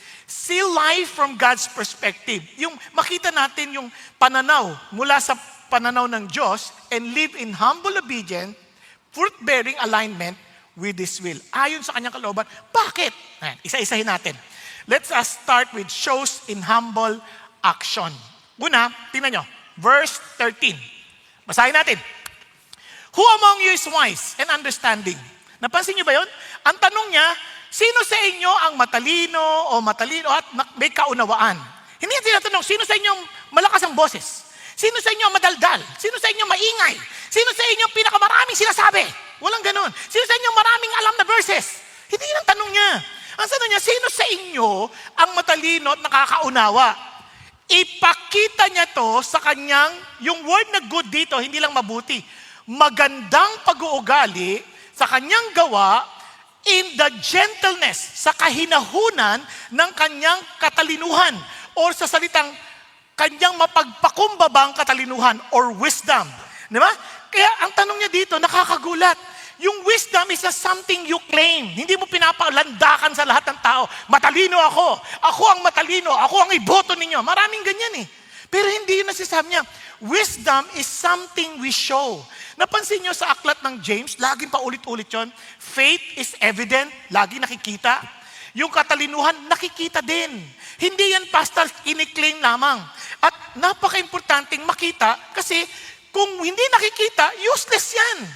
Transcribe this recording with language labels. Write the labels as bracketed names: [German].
[English] See life from God's perspective. [Filipino] Yung makita natin yung pananaw mula sa pananaw ng Diyos [English] and live in humble obedience, fruit-bearing alignment with His will. [Filipino] Ayon sa kanyang kalooban. Bakit? Isa-isahin natin. [English] Let's start with shows in humble action. [Filipino] Una, tingnan nyo. [English] Verse 13. [Filipino] Basahin natin. [English] Who among you is wise and understanding? [Filipino] Napansin nyo ba yun? Ang tanong niya, sino sa inyo ang matalino at may kaunawaan? Hindi niya tinatanong, sino sa inyo malakas ang boses? Sino sa inyo madaldal? Sino sa inyo maingay? Sino sa inyo pinakamaraming sinasabi? Walang ganun. Sino sa inyo maraming alam na verses? Hindi yun ang tanong niya. Ang tanong niya, sino sa inyo ang matalino at nakakaunawa? Ipakita niya to sa kanyang, yung word na good dito, hindi lang mabuti. Magandang pag-uugali sa kanyang gawa [English] in the gentleness, [Filipino] sa kahinahunan ng kanyang katalinuhan or sa salitang kanyang mapagpakumbabang katalinuhan or wisdom. Di ba? Kaya ang tanong niya dito, nakakagulat. [English] Yung wisdom is a something you claim. [Filipino] Hindi mo pinapalandakan sa lahat ng tao. Matalino ako. Ako ang matalino. Ako ang iboto ninyo. Maraming ganyan eh. Pero hindi yun nasasabi niya. [English] Wisdom is something we show. [Filipino] Napansin niyo sa aklat ng James, laging paulit-ulit yun. [English] Faith is evident. [Filipino] Lagi nakikita. Yung katalinuhan, nakikita din. Hindi yan basta iniklaim lamang. At napaka-importanting makita kasi kung hindi nakikita, useless yan.